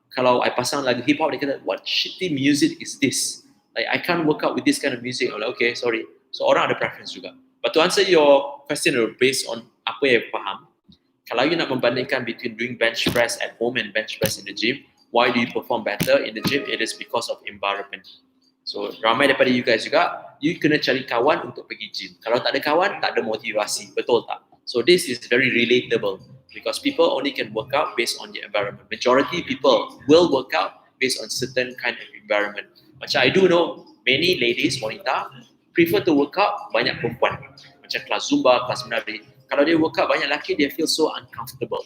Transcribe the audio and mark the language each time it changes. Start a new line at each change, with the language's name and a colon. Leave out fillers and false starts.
Malay: Kalau I pasang lagu hip hop, dia kata,
English: what shitty music is this? Like, I can't work out with this kind of music. I'm like, okay, sorry. So,
Malay: orang ada preference juga.
English: But to answer your question, based on
Malay: apa yang faham, kalau you nak membandingkan
English: between doing bench press at home and bench press in the gym, why do you perform better in the gym? It is because of environment.
Malay: So, ramai daripada you guys juga, you kena cari kawan untuk pergi gym. Kalau tak ada kawan, tak ada motivasi. Betul tak?
English: So, this is very relatable because people only can work out based on the environment. Majority people will work out based on certain kind of environment. Macam I do know many ladies, wanita, prefer to work out
Malay: banyak perempuan. Macam kelas Zumba, kelas menari. Kalau dia work out banyak lelaki,
English: they feel so uncomfortable.